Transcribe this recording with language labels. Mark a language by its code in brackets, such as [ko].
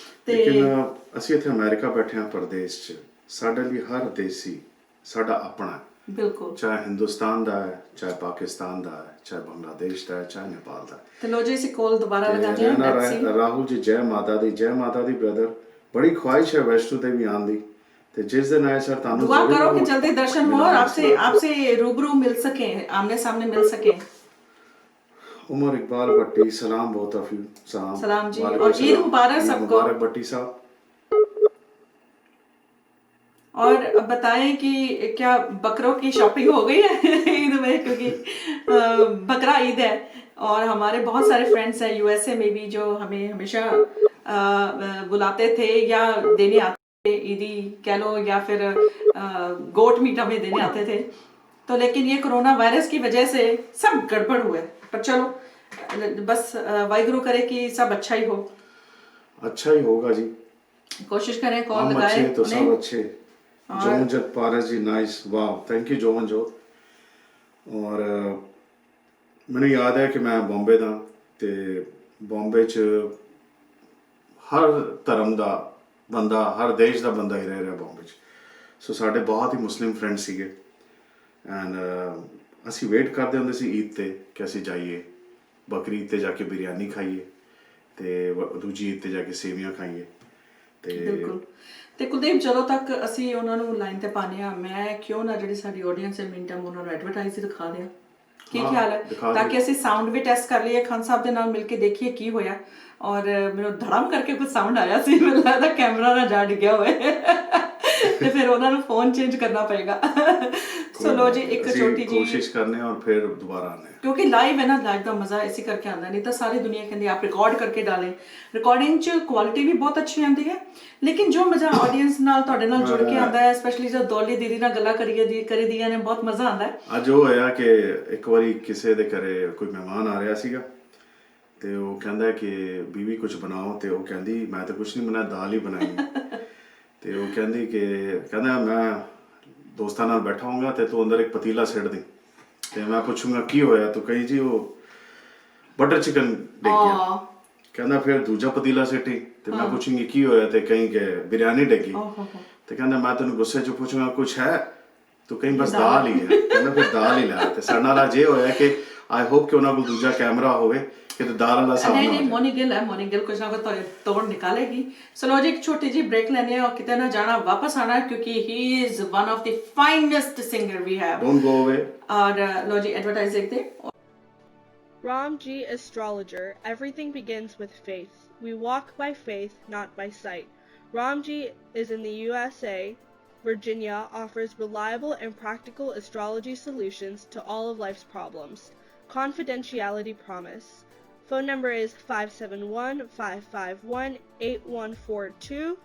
[pa] ਲੇਕਿਨ ਅਸੀਂ ਇੱਥੇ ਅਮਰੀਕਾ ਬੈਠੇ ਹਾਂ ਪਰਦੇਸ 'ਚ, ਸਾਡੇ ਲਈ ਹਰ ਦੇਸੀ ਸਾਡਾ ਆਪਣਾ ਹੈ। ਬਿਲਕੁਲ, ਚਾਹੇ ਹਿੰਦੁਸਤਾਨ ਦਾ ਹੈ, ਚਾਹੇ ਪਾਕਿਸਤਾਨ ਦਾ ਹੈ, ਚਾਹੇ ਬੰਗਲਾਦੇਸ਼ ਦਾ ਹੈ, ਚਾਹੇ ਨੇਪਾਲ ਦਾ। ਤੇ ਲੋ ਜੀ ਅਸੀਂ ਕੋਲ ਦੁਬਾਰਾ ਲਗਾਉਂਦੇ ਹਾਂ। ਰਾਹੁਲ ਜੀ ਜੈ ਮਾਤਾ ਦੀ, ਜੈ ਮਾਤਾ ਦੀ ਬ੍ਰਦਰ। ਬੜੀ ਖੁਆਇਸ਼ ਹੈ ਵੈਸ਼ਨੋ ਦੇਵੀ ਆਉਣ ਦੀ, ਤੇ [hi] जिस दिन आए सर तानु दुआ करो कि जल्दी दर्शन हो और आपसे रूबरू मिल सके, आमने सामने मिल सके। उमर इकबाल भट्टी सलाम [en] Both of you. [hi] सलाम जी और ईद मुबारक सबको। मुबारक भट्टी साहब। और बताएं कि क्या बकरों की शॉपिंग हो गई है ईद में, क्योंकि बकरा ईद है और हमारे बहुत सारे फ्रेंड्स हैं यूएसए में भी जो हमें हमेशा बुलाते थे या देने आते ईदी कह लो, या फिर गोट मीट हमें देने आते थे। तो लेकिन ये कोरोना वायरस की वजह से सब गड़बड़ हुआ है, पर चलो बस वाहिगुरु करे कि सब अच्छा ही हो। अच्छा ही होगा जी, कोशिश करें कॉल हम लगाए अच्छे तो सब अच्छे। जोमनजोत पारस जी नाइस, वाह थैंक यू जोमनजोत। [pa] और ਮੈਨੂੰ ਯਾਦ ਹੈ ਕਿ ਮੈਂ ਬੰਬੇ ਦਾ, ਤੇ ਬੰਬੇ 'ਚ ਹਰ ਧਰਮ ਦਾ ਬੰਦਾ, ਹਰ ਦੇਸ਼ ਦਾ ਬੰਦਾ ਹੀ ਰਹਿ ਰਿਹਾ ਬੰਬੇ 'ਚ। ਸੋ ਸਾਡੇ ਬਹੁਤ ਹੀ ਮੁਸਲਿਮ ਫਰੈਂਡ ਸੀਗੇ, ਐਂਡ ਅਸੀਂ ਵੇਟ ਕਰਦੇ ਹੁੰਦੇ ਸੀ ਈਦ 'ਤੇ ਕਿ ਅਸੀਂ ਜਾਈਏ, ਬਕਰੀ ਈਦ 'ਤੇ ਜਾ ਕੇ ਬਿਰਿਆਨੀ ਖਾਈਏ, ਤੇ ਦੂਜੀ ਈਦ 'ਤੇ ਜਾ ਕੇ ਸੇਵੀਆਂ ਖਾਈਏ। ਤੇ ਬਿਲਕੁਲ। ਤੇ ਕੁਲਦੀਪ, ਜਦੋਂ ਤੱਕ ਅਸੀਂ ਉਹਨਾਂ ਨੂੰ ਲਾਈਨ ਤੇ ਪਾਉਂਦੇ ਹਾਂ, ਮੈਂ ਕਿਉਂ ਨਾ ਜਿਹੜੀ ਸਾਡੀ ਆਡੀਅנס ਹੈ ਮਿੰਟਮ ਉਹਨਾਂ ਨੂੰ ਐਡਵਰਟਾਈਜ਼ ਹੀ ਦਿਖਾ ਦਿਆਂ। ਕੀ ਖਿਆਲ ਹੈ? ਤਾਂ ਕਿ ਅਸੀਂ ਸਾਊਂਡ ਵੀ ਟੈਸਟ ਕਰ ਲਈਏ, ਖਾਨ ਸਾਹਿਬ ਦੇ ਨਾਲ ਮਿਲ ਕੇ ਦੇਖੀਏ ਕੀ ਹੋਇਆ। ਔਰ ਮੈਨੂੰ ਧੜਮ ਕਰਕੇ ਕੁਝ ਸਾਊਂਡ ਆਇਆ ਸੀ, ਮੈਨੂੰ ਲੱਗਦਾ ਕੈਮਰਾ ਨਾ ਜਾ ਡਿੱਗਿਆ ਹੋਵੇ ਤੇ ਫਿਰ ਉਹਨਾਂ ਨੂੰ ਫੋਨ ਚੇਂਜ ਕਰਨਾ ਪਏਗਾ। ਸੋ ਲੋ ਜੀ, ਇੱਕ ਛੋਟੀ ਜੀ [hi] ਕੋਸ਼ਿਸ਼ ਕਰਨੇ और फिर दोबारा आने, क्योंकि लाइव है ना, लाइव का मजा इसी करके आता है। नहीं तो सारी दुनिया कहती है आप रिकॉर्ड करके डालें, रिकॉर्डिंग च क्वालिटी भी बहुत अच्छी आती है, लेकिन जो मजा ऑडियंस नाल [pa] ਤੁਹਾਡੇ ਨਾਲ [hi] जुड़ के आता है, स्पेशली जब दौली दीदी [pa] ਨਾਲ ਗੱਲਾਂ ਕਰੀ ਦੀਆਂ ਨੇ, ਬਹੁਤ ਮਜ਼ਾ ਆਉਂਦਾ ਹੈ। ਅੱਜ ਉਹ ਹੋਇਆ ਕਿ ਇੱਕ ਵਾਰੀ ਕਿਸੇ ਦੇ ਘਰੇ ਕੋਈ ਮਹਿਮਾਨ ਆ ਰਿਹਾ ਸੀਗਾ, ਤੇ ਉਹ ਕਹਿੰਦਾ ਕਿ ਬੀਵੀ ਕੁਝ ਬਣਾਓ, ਤੇ ਉਹ ਕਹਿੰਦੀ ਮੈਂ ਤਾਂ ਕੁਝ ਨਹੀਂ ਬਣਾਇਆ, ਦਾਲ ਹੀ ਬਣਾਈ। ਤੇ ਉਹ ਕਹਿੰਦਾ ਮੈਂ ਦੋਸਤਾਂ ਨਾਲ ਬੈਠਾ ਹੋਊਂਗਾ ਤੇ ਤੂੰ ਅੰਦਰ ਇੱਕ ਪਤੀਲਾ ਸਿੱਟ ਦੇ, ਤੇ ਮੈਂ ਪੁੱਛੂੰਗਾ ਕੀ ਹੋਇਆ, ਤੂੰ ਕਹੀ ਜੀ ਉਹ ਬਟਰ ਚਿਕਨ ਡਿੱਗ ਗਿਆ। ਕਹਿੰਦਾ ਫਿਰ ਦੂਜਾ ਪਤੀਲਾ ਸਿੱਟੀ, ਤੇ ਮੈਂ ਪੁੱਛੂੰਗੀ ਕੀ ਹੋਇਆ, ਤੇ ਕਹੀਂ ਕਿ ਬਿਰਿਆਨੀ ਡਿੱਗੀ। ਤੇ ਕਹਿੰਦਾ ਮੈਂ ਤੈਨੂੰ ਗੁੱਸੇ 'ਚ ਪੁੱਛੂੰਗਾ ਕੁਝ ਹੈ, ਤੂੰ ਕਹੀਂ ਬਸ ਦਾਲ ਹੀ ਹੈ। ਕਹਿੰਦਾ ਫਿਰ ਦਾਲ ਹੀ ਲਿਆ। ਤੇ ਸਾਡੇ ਨਾਲ ਅੱਜ ਇਹ ਹੋਇਆ ਕਿ [en] I hope [pa] ਕਿ ਉਹਨਾਂ ਕੋਲ ਦੂਜਾ ਕੈਮਰਾ ਹੋਵੇ ਕਿ ਦਾਲ ਵਾਲਾ ਸਾਹਮਣੇ। [hi] नहीं, मोनी गिल है, मोनी गिल कुछ ना कुछ तोड़ निकालेगी। सो लो जी, एक छोटी जी ब्रेक लेने हैं और कितने ना जाना, वापस आना है, क्योंकि [en] He is one of the finest singer we have. Don't go away. [hi] और लो जी, एडवर्टाइज देखते हैं। [en] Ramji Astrologer. Everything begins with faith. We walk by faith, not by sight. Ramji is in the USA. Virginia offers reliable and practical astrology solutions to all of life's problems. Confidentiality promise. Phone number is 571-551-8142.